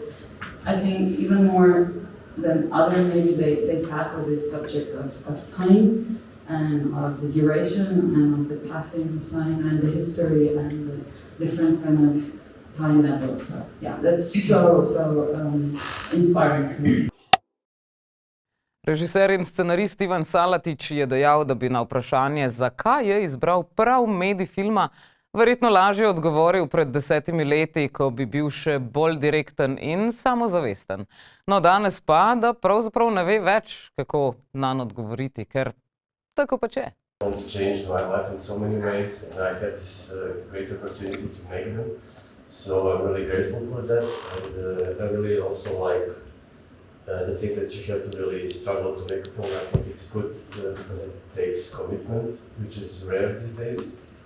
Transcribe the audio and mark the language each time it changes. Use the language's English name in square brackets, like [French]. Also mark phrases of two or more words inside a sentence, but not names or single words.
[English] I think even more than other, maybe they tackle this subject of time and of the duration and of the passing of time and the history and the different kind of time levels. So yeah, that's so inspiring for me. [Slovenian] Režiser in scenarist Ivan Salatić je dejal, da bi na vprašanje, zakaj je izbral prav medij filma, verjetno lažje odgovoril pred 10 leti, ko bi bil še bolj direkten in samozavesten. No, danes pa, da pravzaprav ne ve več, kako nanj odgovoriti, ker tako pač je. [English] Films changed my life in so many ways, and I had this great opportunity to make them. So I'm really grateful for that, and I really also like the thing that you have to really struggle to make a film. I think it's good because it takes commitment, which is rare these days.